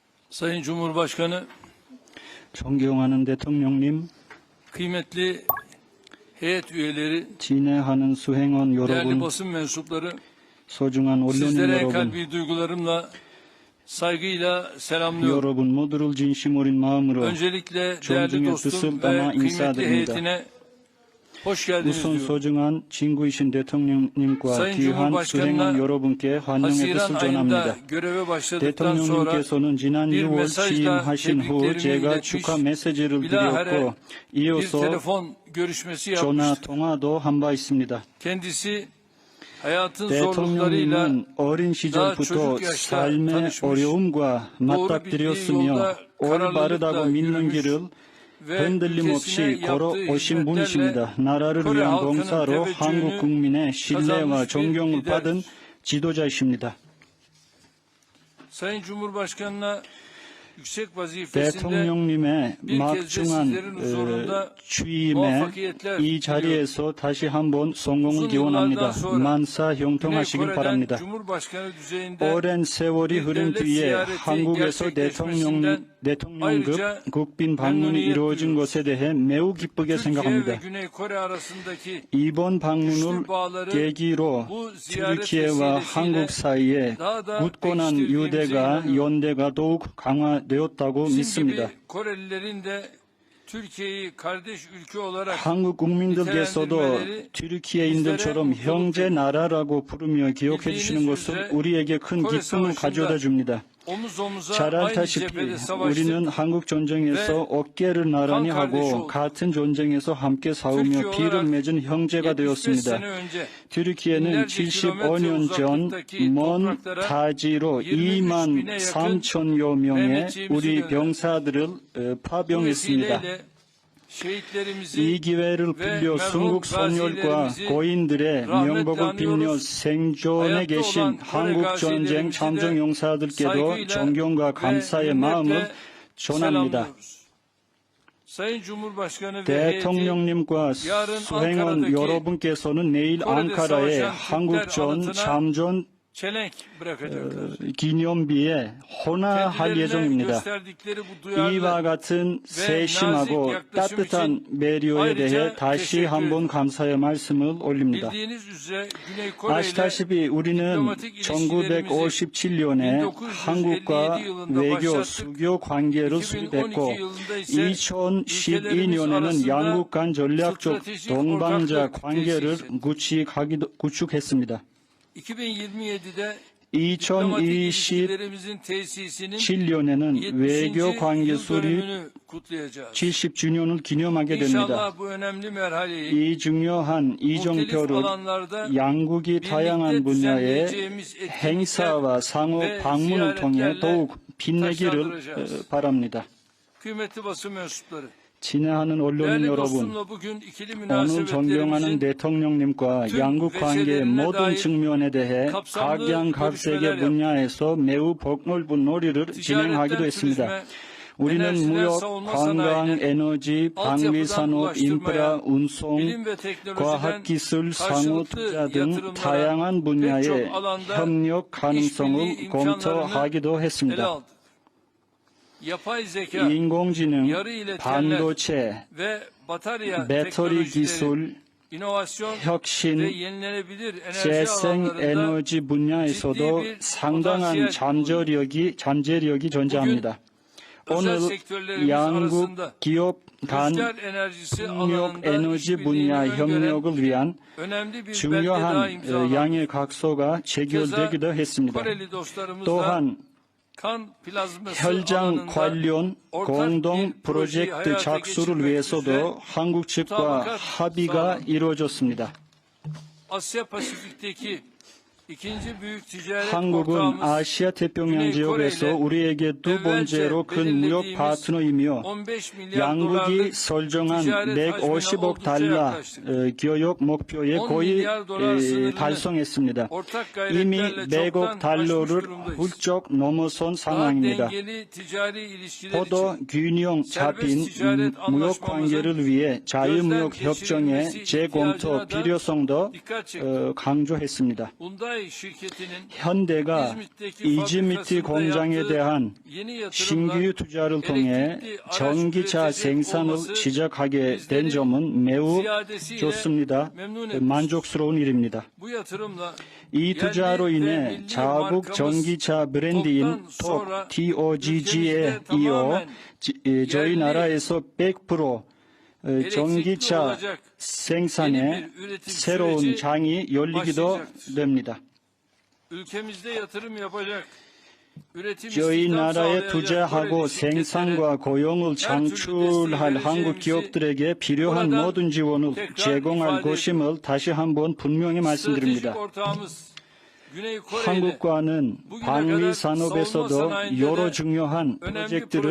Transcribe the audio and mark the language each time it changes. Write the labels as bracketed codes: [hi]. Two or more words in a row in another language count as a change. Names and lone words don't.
[tr] Sayın Cumhurbaşkanı, [ko] 존경하는 대통령님, [tr] kıymetli heyet üyeleri, [ko] 진행하는 수행원 [tr] değerli [ko] 여러분, [tr] basın mensupları, [ko] 소중한 언론인 [tr] sizlere en [ko] 여러분, [tr] kalbi duygularımla, saygıyla selamlıyorum. [ko] 여러분 모두를 진심 어린 마음으로 [tr] Öncelikle değerli [ko] 존중의 [tr] dostum [ko] 뜻을 [tr] ve [ko] 담아 [tr] kıymetli [ko] 인사드립니다. [tr] heyetine hoş geldiniz [ko] 우선 [tr] diyorum. [ko] 소중한 친구이신 대통령님과 [tr] Sayın [ko] 귀한 [tr] Cumhurbaşkanı'na [ko] 수행원 여러분께 환영의 [tr] Haziran [ko] 뜻을 [tr] ayında [ko] 전합니다. [tr] göreve başladıktan sonra [ko] 대통령님께서는 지난 [tr] bir [ko] 6월 [tr] mesajla [ko] 취임하신 후 [tr] tebriklerimi [ko] 제가 [tr] iletmiş, [ko] 축하 메시지를 [tr] bilahare [ko] 드렸고 [tr] bir [ko] 이어서 [tr] telefon görüşmesi [ko] 전화 [tr] yapmıştı. [ko] 통화도 한 바 있습니다. [tr] Kendisi hayatın zorluklarıyla [ko] 대통령님은 어린 시절부터 [tr] çocuк yaşta [ko] 삶의 [tr] tanışmış, [ko] 어려움과 [tr] doğru bildiği [ko] 맞닥뜨렸으며 [tr] yolda [ko] 올바르다고 [tr] kararlılıkla [ko] 믿는 [tr] yürümüş [ko] 길을 [tr] ve [ko] 흔들림 [tr] ülkesine [ko] 없이 걸어 [tr] yaptığı [ko] 오신 [tr] hizmetlerle [ko] 분이십니다. 나라를 [tr] Kore [ko] 위한 [tr] halkının [ko] 봉사로 한국 [tr] teveccühünü [ko] 국민의 신뢰와 [tr] kazanmış bir [ko] 존경을 [tr] liderdir. [ko] 받은 지도자이십니다. [tr] Sayın Cumhurbaşkanı'na yüksek vazifesinde [ko] 대통령님의 [tr] bir kez de sizlerin [ko] 막중한 [tr] huzurunda [ko] 취임에 [tr] muvaffakiyetler [ko] 이 자리에서 다시 한번 성공을 [tr] uzun [ko] 기원합니다. [tr] yıllardan sonra [ko] 만사 [tr] Güney [ko] 형통하시길 [tr] Kore'den [ko] 바랍니다. [tr] Cumhurbaşkanı düzeyinde [ko] 오랜 세월이 [tr] bir [ko] 흐른 [tr] devlet [ko] 뒤에 [tr] ziyareti [ko] 한국에서 [tr] gerçekleşmesinden [ko] 대통령급 [tr] ayrıca [ko] 국빈 방문이 [tr] memnuniyet [ko] 이루어진 [tr] duyuyoruz. [ko] 것에 대해 매우 기쁘게 [tr] Türkiye ve [ko] 생각합니다. [tr] Güney Kore arasındaki [ko] 이번 방문을 [tr] güçlü bağları [ko] 계기로 [tr] bu ziyaret [ko] 튀르키예와 [tr] vesilesiyle [ko] 한국 사이에 [tr] daha da [ko] 굳건한 [tr] pekiştirdiğimize [ko] 유대가 [tr] inanıyorum. [ko] 연대가 더욱 강화되었다고 [tr] Bizim [ko] 믿습니다. [tr] gibi Korelilerin de Türkiye'yi kardeş ülke olarak [ko] 한국 국민들께서도 [tr] nitelendirmeleri [ko] 튀르키예인들처럼 [tr] bizlere [ko] 형제 [tr] mutluluk [ko] 나라라고 부르며 기억해 주시는 것은 우리에게 큰 [tr] Kore [ko] 기쁨을 [tr] Savaşı'nda [ko] 가져다 줍니다. [tr] omuz omuza [ko] 잘 [tr] aynı [ko] 알다시피 [tr] cephede savaştık. [ko] 우리는 한국 전쟁에서 어깨를 나란히 [tr] 한 kardeş [ko] 하고 [tr] olduk. [ko] 같은 전쟁에서 함께 싸우며 [tr] Türkiye [ko] 피를 [tr] olarak [ko] 맺은 형제가 [tr] 75 [ko] 되었습니다. [tr] sene önce [ko] 튀르키예는 [tr] binlerce kilometre [ko] 75년 전 [tr] uzaklıktaki [ko] 먼 [tr] topraklara [ko] 타지로 [tr] 23 [ko] 2만 [tr] bine yakın [ko] 3천여 명의 [tr] Mehmetçiğimizi [ko] 우리 [tr] gönderdi. [ko] 병사들을 [tr] Bu [ko] 파병했습니다. [tr] vesileyle şehitlerimizi [ko] 이 기회를 빌려 순국 선열과 고인들의 명복을 빌며 생존해 계신 한국 전쟁 참전 용사들께도 존경과 감사의 마음을 전합니다. [tr] Sayın Cumhurbaşkanı ve heyeti [ko] 대통령님과 수행원 여러분께서는 내일 앙카라에 한국전 참전 [tr] çelenk bırakacaklar. [ko] 기념비에 헌화할 [tr] Kendilerine [ko] 예정입니다. [tr] gösterdikleri bu duyarlı [ko] 이와 같은 세심하고 따뜻한 배려에 대해 다시 한번 감사의 말씀을 올립니다. [tr] bildiğiniz üzere Güney Kore ile [ko] 아시다시피 우리는 1957년에 한국과 외교, 수교 관계를 수립했고 2012년에는 양국 간 전략적 동반자 관계를 구축했습니다. [tr] 2027'de [ko] 2027년에는 외교 관계 수립 70주년을 기념하게 됩니다. [tr] İnşallah bu önemli merhaleyi [ko] 이 중요한 이정표를 양국이 다양한 분야의 행사와 상호 방문을 통해 더욱 빛내기를 바랍니다. [tr] kıymetli basın mensupları. [ko] 친애하는 언론인 [tr] Değerli [ko] 여러분, [tr] dostumla bugün ikili [ko] 오늘 존경하는 [tr] münasebetlerimizin [ko] 대통령님과 양국 관계의 모든 측면에 대해 각양각색의 분야에서 매우 폭넓은 놀이를 진행하기도 했습니다. 우리는 무역, 관광, 에너지, 방위산업, 인프라, 운송, 과학기술, 상호투자 등 다양한 분야의 협력 가능성을 검토하기도 했습니다. [tr] Yapay zeka, [ko] 인공지능, [tr] yarı iletenler [ko] 반도체, [tr] ve batarya [ko] 배터리 [tr] teknolojileri, [ko] 기술, [tr] inovasyon ve [ko] 혁신, [tr] yenilenebilir enerji [ko] 재생 [tr] alanlarında [ko] 에너지 분야에서도 상당한 잠재력이 존재합니다. 오늘 [tr] özel sektörlerimiz [ko] 양국 [tr] arasında [ko] 기업 간 [tr] rüzgar enerjisi [ko] 풍력 [tr] alanında [ko] 에너지 분야 [tr] işbirliğini öngören [ko] 협력을 위한 [tr] önemli bir belge daha [ko] 중요한 [tr] imzalandı. [ko] 양의 각서가 체결되기도 했습니다. [tr] Koreli dostlarımızla [ko] 또한 [tr] kan plazması [ko] 혈장 [tr] alanında [ko] 관련 공동 프로젝트 작수를 위해서도 한국 측과 합의가 이루어졌습니다. [tr] Asya Pasifik'teki ikinci büyük ticaret [ko] 한국은 [tr] ortağımız [ko] 아시아 태평양 지역에서 우리에게 두 번째로 큰 무역 파트너이며 [tr] 15 milyar [ko] 양국이 [tr] dolarlık [ko] 설정한 [tr] ticaret [ko] 150억 [tr] hacmine [ko] 달러 [tr] oldukça yaklaştık. [ko] 교역 목표에 [tr] 10 [ko] 거의 [tr] milyar dolar sınırını [ko] 달성했습니다. [tr] ortak [ko] 이미 [tr] gayretlerle [ko] 100억 [tr] çoktan aşmış [ko] 달러를 [tr] durumdayız. [ko] 훌쩍 넘어선 [tr] Daha [ko] 상황입니다. [tr] dengeli ticari ilişkiler [ko] 포도 [tr] için [ko] 균형 잡힌 무역 관계를 위해 자유무역 협정의 재검토 필요성도 [tr] dikkat çekti. [ko] 강조했습니다. [tr] Bunda Sanayi şirketinin [ko] 현대가 [tr] İzmit'teki [ko] 이즈미트 [tr] fabrikasında [ko] 공장에 [tr] yaptığı [ko] 대한 [tr] yeni yatırımlar [ko] 신규 투자를 통해 [tr] elektrikli araç [ko] 전기차 [tr] üretecek [ko] 생산을 [tr] olması [ko] 시작하게 된 [tr] bizleri [ko] 점은 매우 [tr] ziyadesiyle [ko] 좋습니다. [tr] memnun etmiştir. [ko] 만족스러운 일입니다. [tr] Bu yatırımla [ko] 이 투자로 [tr] yerli ve [ko] 인해 [tr] milli [ko] 자국 [tr] markamız [ko] 전기차 브랜드인 [tr] TOG'dan sonra [ko] TOGG에 [tr] ülkemizde [ko] 이어 [tr] tamamen [ko] 저희 [tr] yerli [ko] 나라에서 100% [tr] elektrikli [ko] 전기차 [tr] olacak [ko] 생산에 [tr] yeni bir üretim [ko] 새로운 [tr] süreci [ko] 장이 열리기도 [tr] başlayacaktır. [ko] 됩니다. [tr] ülkemizde yatırım yapacak, üretim [ko] 저희 [tr] istihdam [ko] 나라에 [tr] sağlayacak [ko] 투자하고 [tr] Koreli şirketlere [ko] 생산과 고용을 창출할 한국 기업들에게 필요한 모든 지원을 제공할 것임을 다시 한번 분명히 [tr] stratejik [ko] 말씀드립니다. [tr] ortağımız Güney Kore ile [ko] 한국과는 방위 산업에서도 여러 중요한 [tr] önemli [ko] 프로젝트를